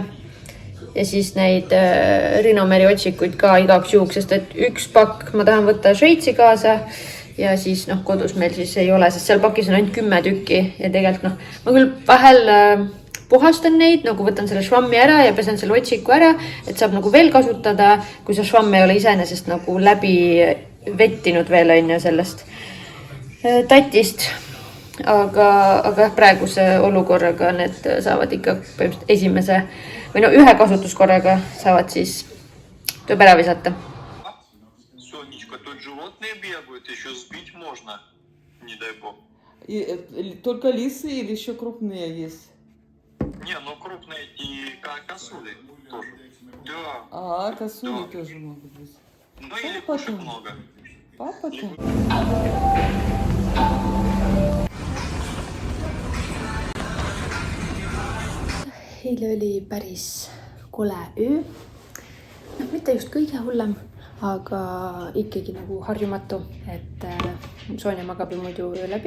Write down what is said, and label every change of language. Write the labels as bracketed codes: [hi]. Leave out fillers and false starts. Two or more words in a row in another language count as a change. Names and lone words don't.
[et] Ja siis neid Rinomeri otsikuid ka igaks juhuks, sest et üks pakk ma tahan võtta Šveitsi kaasa ja siis kodus meil siis ei ole, sest seal pakis on ainult 10 tükki ja tegelikult ma küll vahel puhastan neid, võtan selle švammi ära ja pesen selle otsiku ära, et saab veel kasutada, kui see švamm ei ole iseenesest läbi vettinud veel on ju sellest tatist. aga praeguse olukorraga need saavad ikka põhimõtteliselt esimese või no ühe kasutuskorraga saavad siis tuleb ära visata. [ru] Сонечка, тут животные бегают, еще сбить можно, не дай бог. Только лисы или еще крупные есть? Не, ну крупные и косули тоже. Да. Косули тоже могут быть. Ну и лягушек много. Папа-то? [et] Eile oli päris kole öö. No, mitte just kõige hullem, aga ikkagi nagu harjumatu, et Sonja magab ju muidu öö läbi.